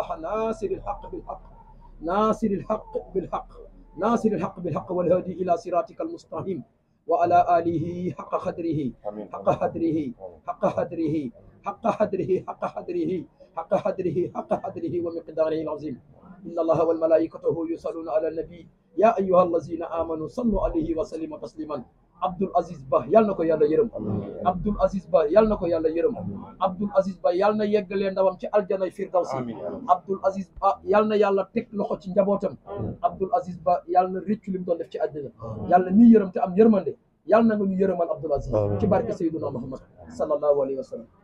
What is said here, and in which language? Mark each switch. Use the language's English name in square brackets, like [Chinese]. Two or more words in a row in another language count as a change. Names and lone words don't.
[Arabic] ناصر الحق بالحق ناصر الحق بالحق ناصر الحق بالحق والهادي إلى صراطك المستقيم وعلى آله حق قدره حق قدره حق قدره حق قدره حق قدره حق قدره حق قدره ومقداره العظيم إن الله والملائكته يصلون على النبي يا أيها الذين آمنوا صلوا عليه وسلموا تسليما [Wolof] Abdul Aziz Ba yal na ko yàlla yërëm Abdul Aziz Ba yal na ko yàlla yërëm Abdul Aziz Ba yal na yeggalee ndawam ci aljanay firdawsi Abdul Aziz Ba yal na yàlla teg loxo ci njabootam Abdul Aziz Ba yal na rëccu li mu doon def ci àddina yàlla ñuy yërëm te am yërmande yal na nga ñu yërëmal Abdul Aziz ci barke Seydina Muhammad [Arabic] صلى الله عليه وسلم.